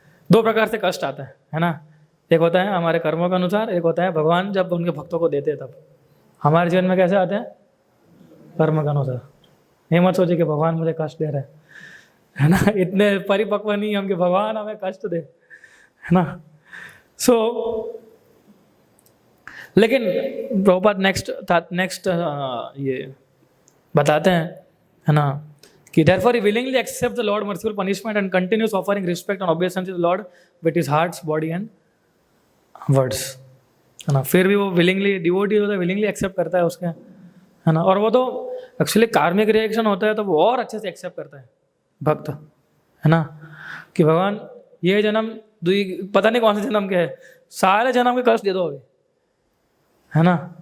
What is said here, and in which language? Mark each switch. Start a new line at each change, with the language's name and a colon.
Hindi: दो प्रकार से कष्ट आता है ना. एक होता है हमारे कर्मों के अनुसार, एक होता है भगवान जब उनके भक्तों को देते हैं तब. हमारे जीवन में कैसे आते हैं? कर्म के अनुसार. ये मत सोचिए कि भगवान मुझे कष्ट दे रहे हैं, है ना. इतने परिपक्व नहीं हम कि भगवान हमें कष्ट दे, है ना. सो लेकिन प्रभुपाद नेक्स्ट ये बताते हैं, है ना, कि
English: therefore he willingly accepts the Lord merciful punishment and continues offering respect and obeisance to the Lord with his heart, body and words,
Hindi: है ना. फिर भी वो willingly, डिवोटी होता है, willingly एक्सेप्ट करता है उसके, है ना. और वो तो एक्चुअली कार्मिक रिएक्शन होता है तो वो और अच्छे से एक्सेप्ट करता है भक्त, है ना, कि भगवान ये जन्म पता नहीं कौन से जन्म के है, सारे जन्म के कष्ट दे दो अभी, है ना.